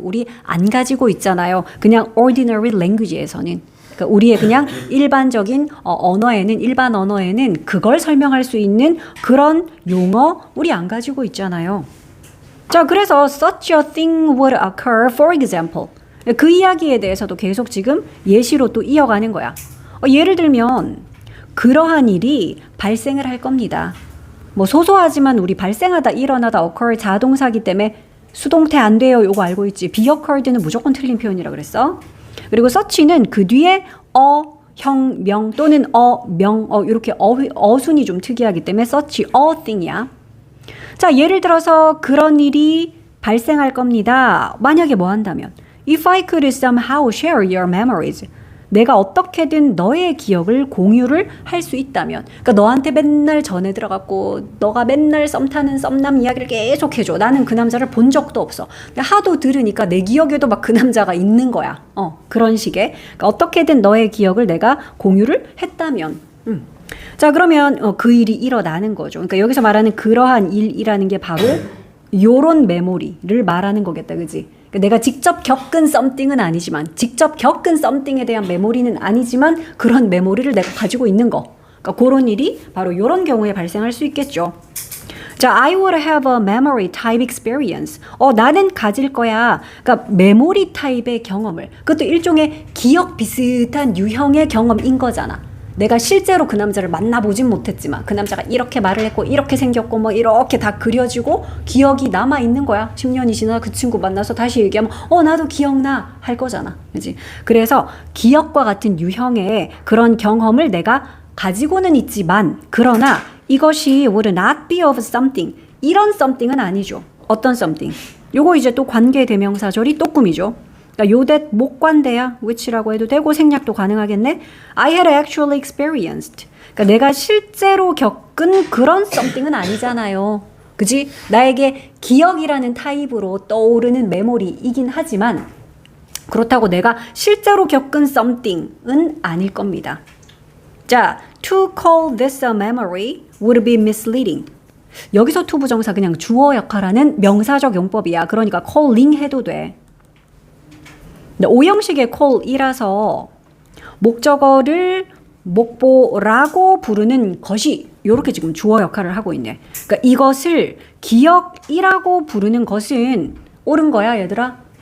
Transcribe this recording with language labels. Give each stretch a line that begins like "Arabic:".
Korean: 우리 안 가지고 있잖아요. 그냥 ordinary language에서는. 그러니까 우리의 그냥 일반적인 언어에는, 일반 언어에는 그걸 설명할 수 있는 그런 용어 우리 안 가지고 있잖아요. 자, 그래서
English: such a thing would occur, for example.
Korean: 그 이야기에 대해서도 계속 지금 예시로 또 이어가는 거야. 예를 들면 그러한 일이 발생을 할 겁니다. 뭐 소소하지만 우리 발생하다, 일어나다, occur 자동사기 때문에 수동태 안 돼요. 요거 알고 있지. be occurred는 무조건 틀린 표현이라 그랬어. 그리고 such는 그 뒤에 형, 명 또는 명, 이렇게 어순이 좀 특이하기 때문에 such a thing이야. 자, 예를 들어서 그런 일이 발생할 겁니다. 만약에 뭐 한다면
English: if I could somehow share your memories.
Korean: 내가 어떻게든 너의 기억을 공유를 할 수 있다면, 그러니까 너한테 맨날 전해 들어갔고 너가 맨날 썸 타는 썸남 이야기를 계속 해줘. 나는 그 남자를 본 적도 없어. 근데 하도 들으니까 내 기억에도 막 그 남자가 있는 거야. 그런 식의. 그러니까 어떻게든 너의 기억을 내가 공유를 했다면. 자, 그러면 그 일이 일어나는 거죠. 그러니까 여기서 말하는 그러한 일이라는 게 바로 요런 메모리를 말하는 거겠다, 그지? 내가 직접 겪은 something은 아니지만, 직접 겪은 something에 대한 메모리는 아니지만 그런 메모리를 내가 가지고 있는 거. 그러니까 그런 일이 바로 이런 경우에 발생할 수 있겠죠.
English: 자, I would have a memory type experience.
Korean: 나는 가질 거야. 그러니까 메모리 타입의 경험을. 그것도 일종의 기억 비슷한 유형의 경험인 거잖아. 내가 실제로 그 남자를 만나보진 못했지만 그 남자가 이렇게 말을 했고 이렇게 생겼고 뭐 이렇게 다 그려지고 기억이 남아있는 거야. 10년이 지나 그 친구 만나서 다시 얘기하면 나도 기억나 할 거잖아. 그치? 그래서 기억과 같은 유형의 그런 경험을 내가 가지고는 있지만, 그러나 이것이
English: would not be of something,
Korean: 이런 something은 아니죠. 어떤 something? 요거 이제 또 관계대명사절이 또 꿈이죠. 그러니까 요댓 목관대야, which라고 해도 되고 생략도 가능하겠네.
English: I had actually experienced.
Korean: 그러니까 내가 실제로 겪은 그런 something은 아니잖아요. 그지? 나에게 기억이라는 타입으로 떠오르는 메모리이긴 하지만 그렇다고 내가 실제로 겪은 something은 아닐 겁니다.
English: 자, to call this a memory would be misleading.
Korean: 여기서 to 부정사 그냥 주어 역할하는 명사적 용법이야. 그러니까 calling 해도 돼. 오형식의 call이라서 목적어를 목보라고 부르는 것이 이렇게 지금 주어 역할을 하고 있네. 그러니까 이것을 기억이라고 부르는 것은 옳은 거야, 얘들아?